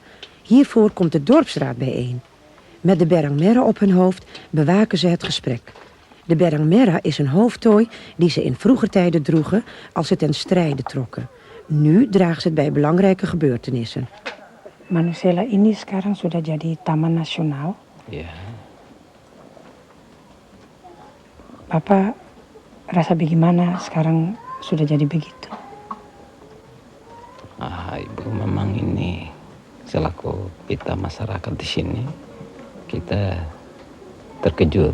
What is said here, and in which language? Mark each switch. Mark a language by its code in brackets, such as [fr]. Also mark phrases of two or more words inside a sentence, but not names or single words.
[nl] Hiervoor komt de dorpsraad bijeen. Met de berangmera op hun hoofd bewaken ze het gesprek. De berangmera is een hoofdtooi die ze in vroeger tijden droegen als ze ten strijde trokken. Nu dragen ze het bij belangrijke gebeurtenissen. [id] Manusela ini sekarang sudah jadi taman nasional. Ya, Bapak rasa bagaimana sekarang sudah jadi begitu? Ibu, memang ini selaku kita masyarakat di sini, kita terkejut.